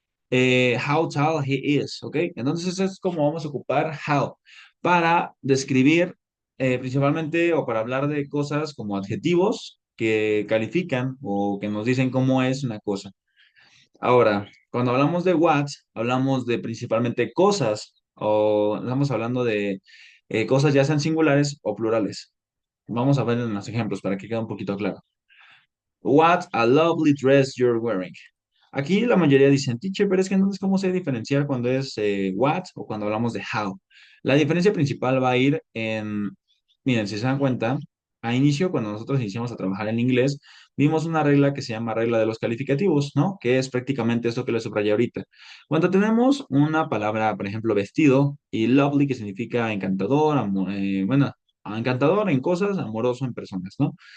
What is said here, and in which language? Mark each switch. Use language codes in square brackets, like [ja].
[en] How tall he is, [es] ¿ok? Entonces es como vamos a ocupar how para describir principalmente o para hablar de cosas como adjetivos que califican o que nos dicen cómo es una cosa. Ahora, cuando hablamos de what, hablamos de principalmente cosas o estamos hablando de cosas ya sean singulares o plurales. Vamos a ver en los ejemplos para que quede un poquito claro. [en] What a lovely dress you're wearing. [es] Aquí la mayoría dicen, teacher, pero es que entonces, ¿cómo sé diferenciar cuando es what o cuando hablamos de how? La diferencia principal va a ir en, miren, si se dan cuenta, a inicio, cuando nosotros iniciamos a trabajar en inglés, vimos una regla que se llama regla de los calificativos, ¿no? Que es prácticamente esto que les subrayé ahorita. Cuando tenemos una palabra, por ejemplo, vestido, y lovely, que significa encantador, bueno, encantador en cosas, amoroso en personas, ¿no?